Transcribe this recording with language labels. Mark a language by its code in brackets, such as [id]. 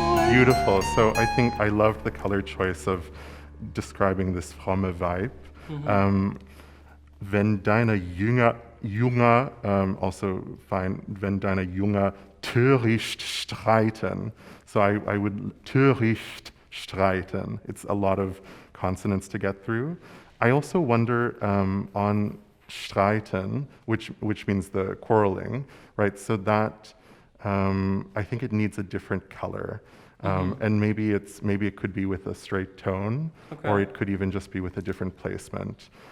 [en] Beautiful. So I think I loved the color choice of describing this [de] fromme Weib. Wenn deine Jünger, also fine, wenn deine Jünger töricht streiten. [en] So I would [de] töricht streiten. [en] It's a lot of consonants to get through. I also wonder on streiten, which means the quarreling, right? So that I think it needs a different color. And maybe it could be with a straight tone, or it could even just be with a different placement.